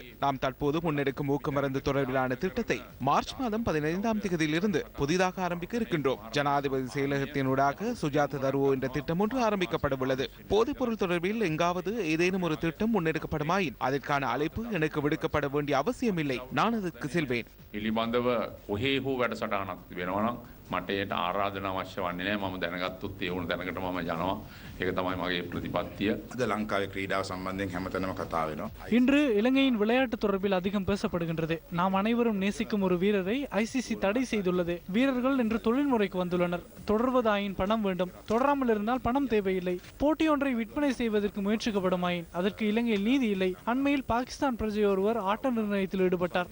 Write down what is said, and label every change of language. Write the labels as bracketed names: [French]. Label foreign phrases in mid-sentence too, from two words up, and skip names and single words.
[Tamil] நாம் தற்போது முன்னெடுக்கும் ஊக்கமருந்து தொடர்பிலான திட்டத்தை மார்ச் மாதம் 15ஆம் தேதியிலிருந்து புதிதாக ஆரம்பிக்க இருக்கின்றோம். ஜனாதிபதி செயலகத்தினூடாக சுஜாத தருவோ என்ற திட்டம் ஒன்று ஆரம்பிக்கப்பட உள்ளது. போதைப்பொருள் தொடர்பில் எங்காவது ஏதேனும் ஒரு திட்டம் முன்னெடுக்கப்படுமாயின் அதற்கான அழைப்பு எனக்கு விடுக்கப்பட வேண்டும். அவசியமில்லை, நான் அதற்கு செல்வேன். [Sinhala] පිළිබඳව කොහේ හෝ වැඩසටහනක් වෙනවා නම් මට ඒට ආරාධනා අවශ්‍ය වන්නේ නැහැ. මම දැනගත්තොත් ඒ වුණ දැනකට මම යනවා. ඒක තමයි මගේ ප්‍රතිපත්තිය. අද ලංකාවේ ක්‍රීඩාව සම්බන්ධයෙන් හැමතැනම කතා වෙනවා. [Tamil] இன்று இலங்கையின் விளையாட்டு தொடர்பில் அதிகம் பேசப்படுகின்றது. நாம் அனைவரும் நேசிக்கும் ஒரு வீரரை ஐசிசி தடை செய்துள்ளது. வீரர்கள் இன்று தொழில்முறைக்கு வந்துள்ளனர். தொடர்வதாயின் பணம் வேண்டும், தொடராமல் இருந்தால் பணம் தேவையில்லை. போட்டியொன்றை விற்பனை செய்வதற்கு முயற்சிக்கப்படுமாயின் அதற்கு இலங்கையில் நீதி இல்லை. அண்மையில் பாகிஸ்தான் பிரஜை ஒருவர் ஆட்ட நிர்ணயத்தில் ஈடுபட்டார்.